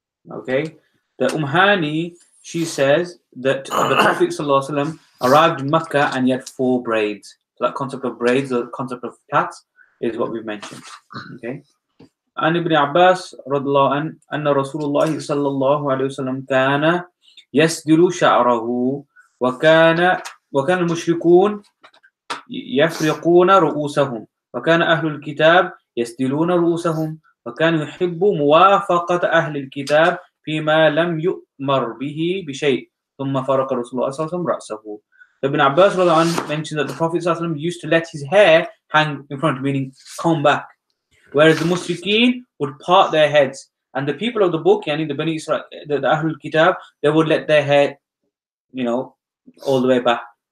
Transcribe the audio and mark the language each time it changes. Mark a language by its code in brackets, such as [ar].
[en] Okay, the Hani, she says that the Prophet [ar] صلى الله عليه وسلم [en] arrived in Mecca and he had 4 braids. So that concept of braids, the concept of plaits, is what we've mentioned. Okay. [ar] عن ابن عباس رضي الله عنه أن رسول الله صلى الله عليه وسلم كان يسدل شعره وكان المشركون يفرقون رؤوسهم وكان أهل الكتاب يسدلون رؤوسهم وكان يحب موافقة أهل الكتاب فيما لم يؤمر به بشيء ثم فرق رسول الله صلى الله عليه وسلم رأسه. [en] Ibn Abbas mentioned that the Prophet ﷺ used to let his hair hang in front, meaning comb back, whereas the Mushrikeen would part their heads, and the people of the book, yani the Bani Israel, the Ahlul Kitab, they would let their hair, all the way back.